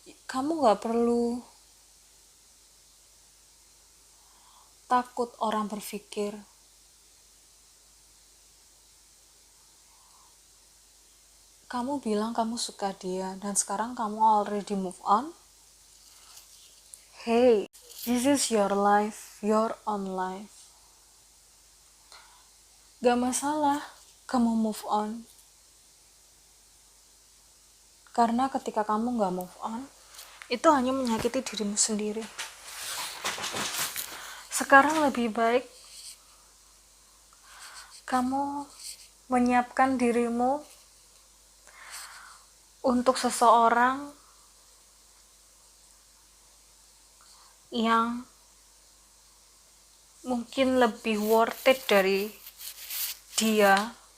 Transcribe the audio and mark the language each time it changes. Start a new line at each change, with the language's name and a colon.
Indonesian: Kamu gak perlu takut orang berpikir kamu bilang kamu suka dia dan sekarang kamu
English: already move on. Hey, this is your life, your own life.
Indonesian: Gak masalah kamu move on, karena ketika kamu gak move on, itu hanya menyakiti dirimu sendiri. Sekarang lebih baik kamu menyiapkan dirimu untuk seseorang yang mungkin lebih worth it dari dia.